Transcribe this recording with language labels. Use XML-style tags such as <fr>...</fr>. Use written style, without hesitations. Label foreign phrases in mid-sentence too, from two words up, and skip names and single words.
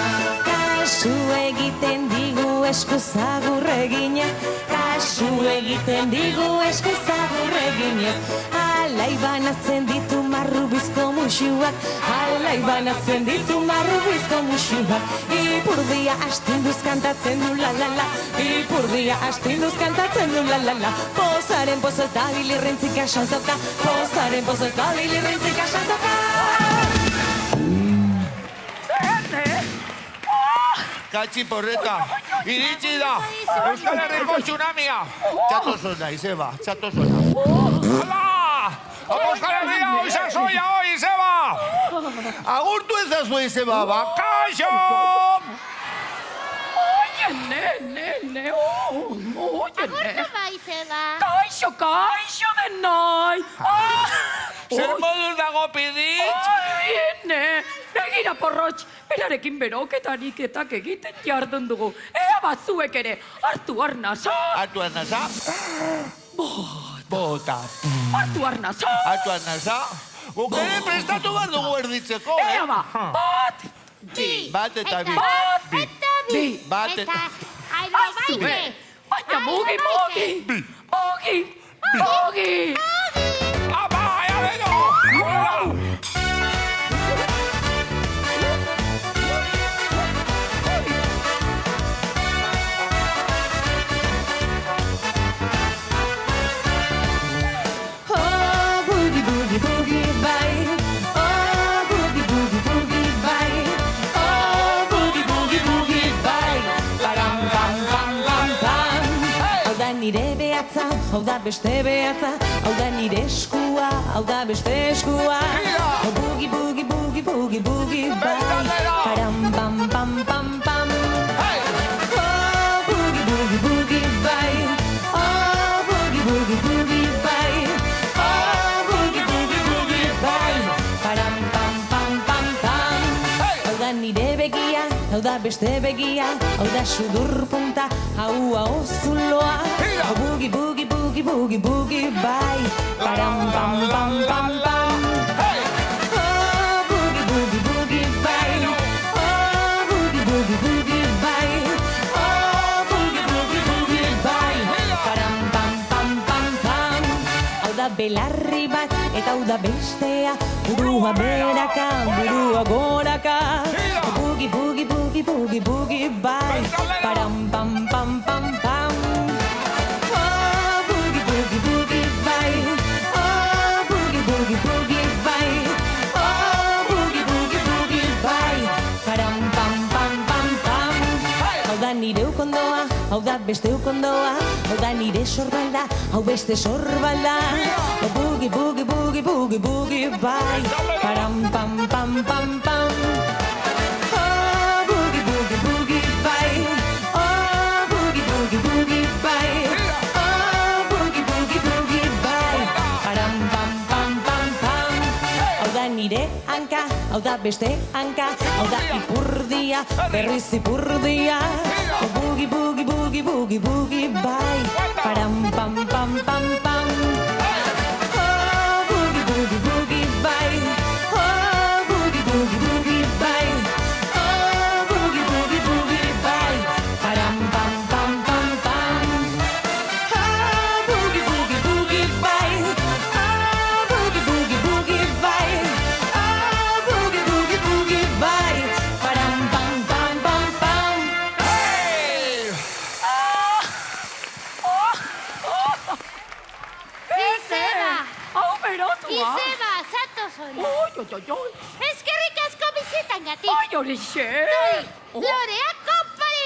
<eu>Kasu egiten digu eskuzagur eginez, kasu egiten digu eskuzagur eginez. Alai banatzen ditu marrubizko muxuak, alai banatzen ditu marrubizko muxuak. Ipurdia astinduz kantatzen du la la la, ipurdia astinduz kantatzen du la la la. Pozaren pozez dabil irrintzika saltoka, pozaren pozez dabil irrintzika saltoka. Katxi porreta, iritsi da, Euskal Herriko tsunamia. Txato zona, Izeba, txato zona. Hala! Euskal Herria, hoi sasoia, hoi, Izeba! Agurtu ezazu, Izeba, bakaixo!</eu> <es>Oye, nene, oye,</es> <eu>Agurtu bai, Izeba. Kaixo denoi! Zer moduz dago Piritx? Ai, ene, begira porrotx, berarekin beroketarik egiten jardun dugu. Ea batzuek ere, hartu arnasa. Hartu arnasa? Bota. Hartu arnasa. Hartu arnasa? Guk ere prestatu behar dugu erditzeko, Ea ba, bat, Bat eta bi. bat, Eta bi. Bat Eta Aizu, aerobaike. baina mugi, mugi. Mugi, mugi. Apa, ea beno!</eu> <en>Oh, boogie, boogie, boogie, bye. Oh, boogie, boogie, boogie, bye. Oh, boogie, boogie, boogie, bye. Param, pam, pam, pam, pam.</en> <eu>Hau da nire behatza, hau da beste behatza. Hau da nire eskua, hau da beste eskua.</eu> <en>Oh, boogie, boogie, boogie, boogie, boogie, bye. Param, pam, pam, pam, pam. Oh, boogie, boogie, boogie, bye. Oh, boogie, boogie, boogie, bye. Oh, boogie, boogie, boogie, bye. Param, pam, pam, pam, pam.</en> <eu>Hau da nire begia, hau da beste begia. Hau da sudur punta, hau hau zuloa.</eu> <en>Oh, boogie, boogie, boogie, boogie, boogie, bye. Param, pam, pam, pam, pam. Oh, boogie, boogie, boogie, bye. Oh, boogie, boogie, boogie, bye. Oh, boogie, boogie, boogie, bye. Param, pam, pam, pam, pam.</en> <eu>Hau da belarri bat, eta hau da bestea. Burua beraka, burua goraka.</eu> <en>Oh, boogie, boogie, boogie, boogie, boogie, bye. Param, pam, pam, pam, pam. Oh, boogie, boogie, boogie, bye. Oh, boogie, boogie, boogie, bye. Oh, boogie, boogie, boogie, bye. Param, pam, pam, pam, pam.</en> <eu>Hau da nire ukondoa, hau da beste ukondoa. Hau da nire sorbalda, hau beste sorbalda.</eu> <en>Oh, boogie, boogie, boogie, boogie, boogie, bye. Param, pam, pam, pam, pam. Oh, boogie, boogie, boogie, bye. Oh, boogie, boogie, boogie, bye. Oh, boogie, boogie, boogie, bye. Param, pam, pam, pam, pam.</en> <eu>Hau da nire hanka, hau da beste hanka. Hau da ipurdia, berriz ipurdia.</eu> <en>Oh, boogie, boogie, boogie, boogie, boogie, bye. Param, pam, pam, pam, pam. Oh, boogie, boogie, boogie, bye. Oh, boogie, boogie, boogie, bye. Oh, boogie, boogie, boogie, bye. Param, pam, pam, pam, pam. Oh, boogie, boogie, boogie, bye. Oh, boogie, boogie, boogie, bye. Oh, boogie, boogie, boogie, bye. Param, pam, pam, pam, pam.</en> <eu>Izeba. Hau berotua. Izeba, zatoz hori. Oi, oi, oi, oi. Eskerrik asko bizitan gatik. Ai, horixe. Lorea kopari.</eu>